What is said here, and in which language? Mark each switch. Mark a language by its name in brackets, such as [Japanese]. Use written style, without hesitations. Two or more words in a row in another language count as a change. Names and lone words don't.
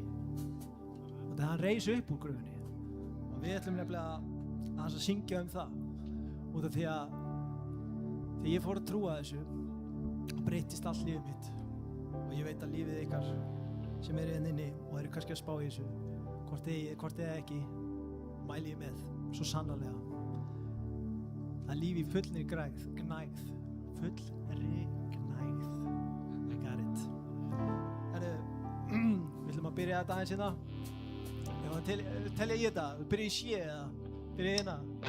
[Icelandic] og þegar hann reis upp úr gröfinni og við ætlum nefnilega að syngja það út af því að þegar ég fór að trúa þessu breyttist allt lífið mitt og ég veit að lífið ykkar sem eru inni og eru kannski að spá í þessu hvort eða ekki mæli ég með svo sannarlega að lífi fullri gnægð fullri gnægð. [English] I got it. [Icelandic] Við ætlum að byrja þetta aðeins hérna. Við ætlum að telja í þetta. Við byrja í sé eða byrja hérna.